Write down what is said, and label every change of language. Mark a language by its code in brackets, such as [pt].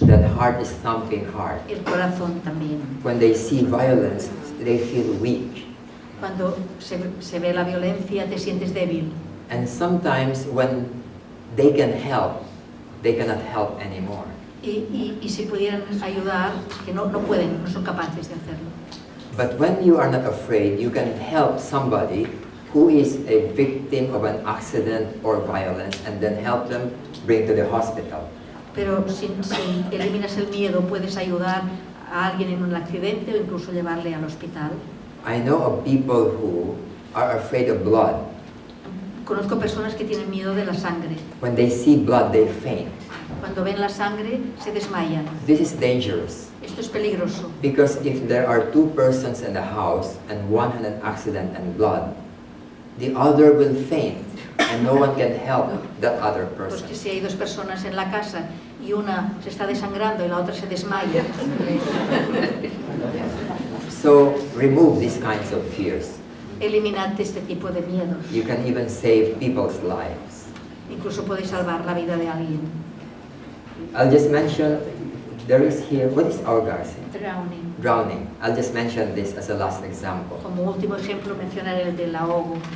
[en] That heart is thumping hard. [es] El corazón también. [en] When they see violence, they feel weak. [es] Cuando se ve la violencia, te sientes débil. [en] And sometimes when they can help, they cannot help anymore. [es] Y si pudieran ayudar, que no pueden, no son capaces de hacerlo. [en] But when you are not afraid, you can help somebody who is a victim of an accident or violence and then help them bring to the hospital. [es] Pero si eliminas el miedo, puedes ayudar a alguien en un accidente o incluso llevarle al hospital. [en] I know of people who are afraid of blood. [es] Conozco personas que tienen miedo de la sangre. [en] When they see blood, they faint. [es] Cuando ven la sangre se desmayan. [en] This is dangerous. [es] Esto es peligroso. [en] Because if there are two persons in the house and one had an accident and blood, the other will faint and no one can help that other person. [es] Pues que si hay dos personas en la casa y una se está desangrando y la otra se desmaya. [en] So remove these kinds of fears. [es] Eliminad este tipo de miedos. [en] You can even save people's lives. [es] Incluso podéis salvar la vida de alguien. [en] I'll just mention, there is here, what is ahogarse? Drowning. Drowning. I'll just mention this as a last example. [es] Como último ejemplo mencionaré el del ahogo.